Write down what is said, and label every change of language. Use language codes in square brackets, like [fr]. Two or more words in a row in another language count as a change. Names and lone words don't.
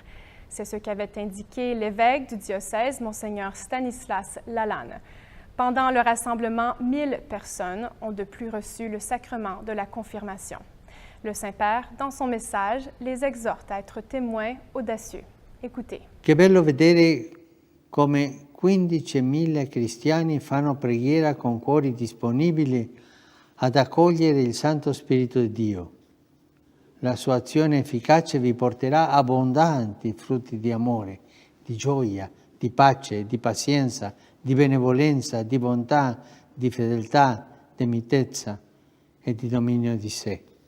[fr] C'est ce qu'avait indiqué l'évêque du diocèse, Monseigneur Stanislas Lalanne. Pendant le rassemblement, 1000 personnes ont de plus reçu le sacrement de la confirmation. Le Saint-Père, dans son message, les exhorte à être témoins audacieux. Écoutez. [it] Che bello vedere come 15.000 cristiani fanno preghiera con cuori disponibili ad accogliere il Santo Spirito di Dio. La sua azione efficace vi porterà abbondanti frutti di amore, di gioia, di pace, di pazienza, di benevolenza, di bontà, di fedeltà, di mitezza e di dominio di sé.